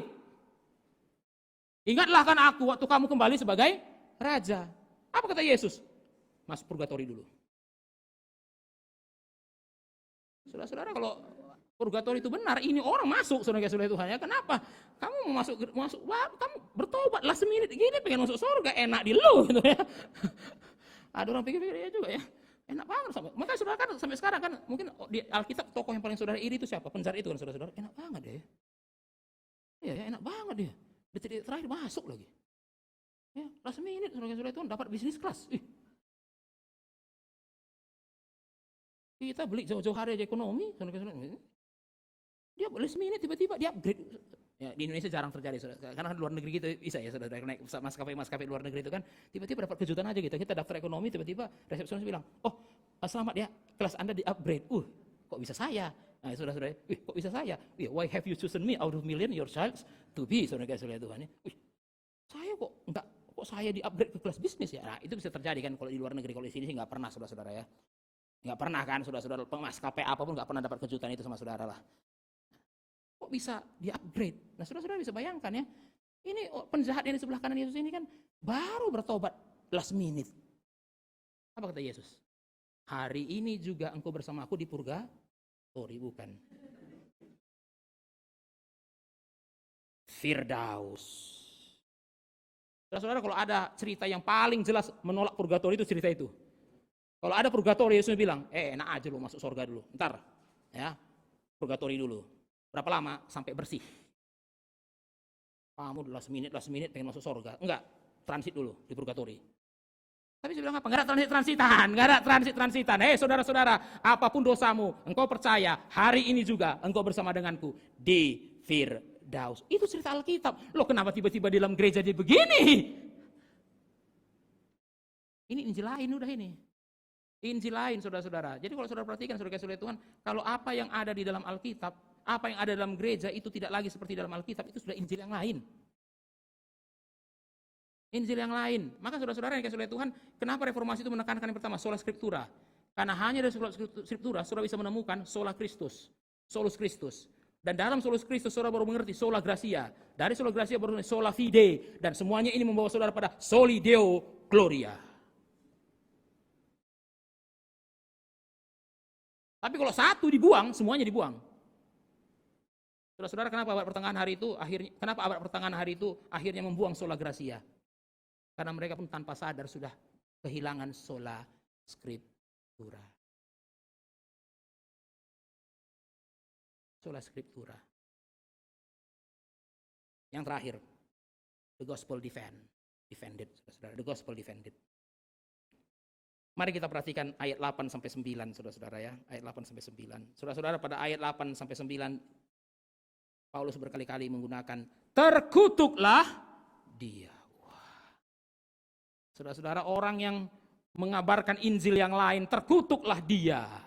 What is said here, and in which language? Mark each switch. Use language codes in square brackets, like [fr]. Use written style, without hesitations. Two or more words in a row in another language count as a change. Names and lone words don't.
[id] Ingatlah kan aku waktu kamu kembali sebagai raja. Apa kata Yesus? Masuk purgatori dulu. Saudara-saudara, kalau purgatori itu benar, ini orang masuk, saudara-saudara Tuhan ya. Kenapa? Kamu mau masuk, kamu bertobat [en] last minute [id] gini, pengen masuk surga, enak di lu gitu ya. Ada orang pikir-pikir ya juga ya. Enak banget. Makanya saudara kan sampai sekarang kan, mungkin di Alkitab tokoh yang paling saudara iri itu siapa? Penjahat itu kan, saudara-saudara. Enak banget dia ya. Iya ya, enak banget dia. Detik-detik terakhir masuk lagi. Ya, [en] last minute [id] saudara-saudara Tuhan dapat bisnis kelas. Kita beli jauh-jauh hari aja ekonomi, dia [en] last minute [id] tiba-tiba dia upgrade. Ya, di Indonesia jarang terjadi, saudara. Karena luar negeri gitu bisa ya, saudara, naik maskapai luar negeri itu kan tiba-tiba dapat kejutan aja gitu. Kita daftar ekonomi, tiba-tiba resepsionis bilang, selamat ya, kelas Anda di upgrade. Kok bisa saya? Nah, saudara-saudara, kok bisa saya? [en] Why have you chosen me out of million your child to be, [id] saudara-saudara Tuhan? Saya kok saya di upgrade ke kelas bisnis ya? Nah, itu bisa terjadi kan kalau di luar negeri. Kalau di sini sih nggak pernah, saudara-saudara ya. Nggak pernah kan, saudara-saudara, maskapai apapun nggak pernah dapat kejutan itu sama saudara lah. Kok bisa di-upgrade? Nah, saudara-saudara bisa bayangkan ya, ini penjahat yang di sebelah kanan Yesus ini kan baru bertobat [en] last minute. [id] Apa kata Yesus? Hari ini juga engkau bersama aku di purgatori, bukan? Firdaus. Saudara-saudara, kalau ada cerita yang paling jelas menolak purgatori itu cerita itu. Kalau ada purgatori, Yesus bilang, enak aja lu masuk surga dulu. Ntar, ya, purgatori dulu. Berapa lama? Sampai bersih. Kamu [en] last minute [id] pengen masuk surga. Enggak, transit dulu di purgatori. Tapi saya bilang apa? Enggak ada transit-transitan. Saudara-saudara, apapun dosamu, engkau percaya, hari ini juga engkau bersama denganku di Firdaus. Itu cerita Alkitab. Loh, kenapa tiba-tiba di dalam gereja dia begini? Ini Injil lain udah ini. Injil lain, saudara-saudara. Jadi kalau saudara perhatikan, saudara-saudara Tuhan, kalau apa yang ada di dalam Alkitab, apa yang ada dalam gereja itu tidak lagi seperti dalam Alkitab, itu sudah Injil yang lain. Injil yang lain. Maka saudara-saudara yang dikasihi oleh Tuhan, kenapa reformasi itu menekankan yang pertama, [la] sola scriptura. [id] Karena hanya dari [la] sola scriptura, [id] saudara bisa menemukan [la] sola Christus, solus Christus. [id] Dan dalam [la] solus Christus, [id] saudara baru mengerti [la] sola gratia. Dari sola gratia baru sola fide. [id] Dan semuanya ini membawa saudara pada [la] soli deo gloria. [id] Tapi kalau satu dibuang, semuanya dibuang. Saudara-saudara, kenapa abad pertengahan hari itu akhirnya membuang [la] sola gratia? [id] Karena mereka pun tanpa sadar sudah kehilangan [la] sola scriptura. sola scriptura. [id] Yang terakhir, [en] the gospel defended, [id] saudara-saudara, [en] the gospel defended. [id] Mari kita perhatikan ayat 8 sampai 9, saudara-saudara ya, ayat 8 sampai 9. Saudara-saudara, pada ayat 8 sampai 9 Paulus berkali-kali menggunakan terkutuklah dia. Wah. Saudara-saudara, orang yang mengabarkan Injil yang lain, terkutuklah dia.